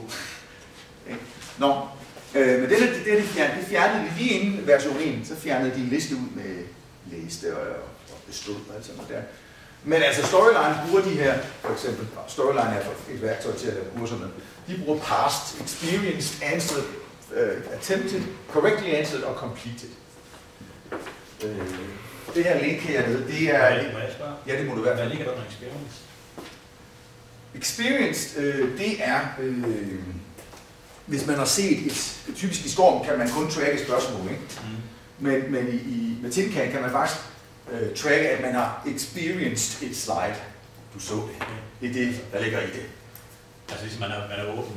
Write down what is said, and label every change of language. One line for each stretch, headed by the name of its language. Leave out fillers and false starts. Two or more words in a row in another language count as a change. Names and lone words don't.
Danish: Nå, men det fjernede de lige inden version 1, så fjernede de en liste ud med læste og bestod og alt sådan noget der. Men altså Storyline bruger de her, for eksempel, Storyline er et værktøj til at lave kurserne, de bruger
English: past, experienced, answered, attempted, correctly answered
Danish: og completed. Det her link hernede, det er... Ja, det må du være. Hvad ligger der med experience? Experienced, det er... hvis man har set typisk i Storm, kan man kun tracke spørgsmål, ikke? Men med Tinkan kan man faktisk tracke, at man har experienced et slide. Du så det. Det er det, der ligger i det. Altså hvis man er åben?